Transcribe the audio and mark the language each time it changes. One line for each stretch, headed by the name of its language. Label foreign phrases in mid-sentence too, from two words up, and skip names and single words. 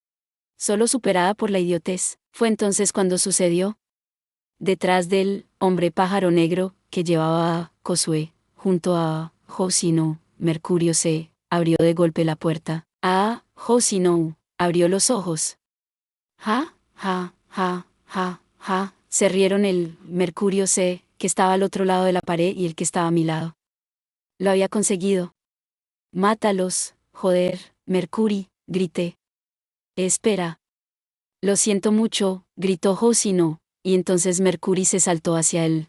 Spanish: Solo superada por la idiotez. Fue entonces cuando sucedió. Detrás del hombre pájaro negro, que llevaba a Josué, junto a Josino, Mercurio se abrió de golpe la puerta. Josino abrió los ojos. Ja, ja, ja, ja, ja. Se rieron el Mercurio C, que estaba al otro lado de la pared, y el que estaba a mi lado. Lo había conseguido. Mátalos, joder, Mercury, grité. Espera. Lo siento mucho, gritó Josino, y entonces Mercury se saltó hacia él.